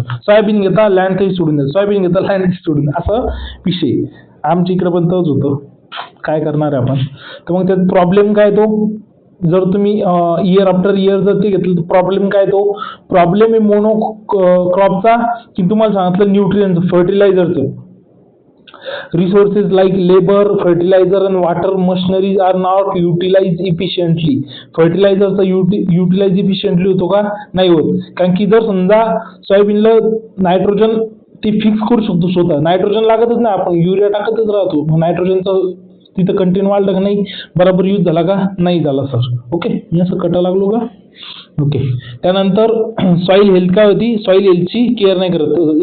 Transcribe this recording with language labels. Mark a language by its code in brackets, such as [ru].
[mr] Soybean घेता land तरी सोडून द्या, सोयाबीन घेता लँड तरी सोडून द्या, असा विषय. आमच्या इकडे पण तोच होतं. काय करणार आहे आपण. तर मग त्यात प्रॉब्लेम काय तो, जर तुम्ही इयर आफ्टर इयर जर ते घेतलं तर प्रॉब्लेम काय तो, प्रॉब्लेम आहे मोनो क्रॉपचा की तुम्हाला सांगितलं nutrients फर्टिलायझरचं. [en] Resources like labor, fertilizer and water machineries are not utilized efficiently. [mr] फर्टिलायझरचा utilise efficiently होतो का, नाही होत. कारण की जर समजा सोयाबीनला नायट्रोजन ते फिक्स करू शकतो स्वतः, नायट्रोजन लागतच नाही, आपण युरिया टाकतच राहतो. मग नायट्रोजनचा तिथं कंटेंट वाढलं का नाही, बरोबर यूज झाला का, नाही झाला सर. ओके, मी असं कटा लागलो का. ओके, त्यानंतर सॉईल हेल्थ काय होती, सॉईल हेल्थची केअर नाही करत.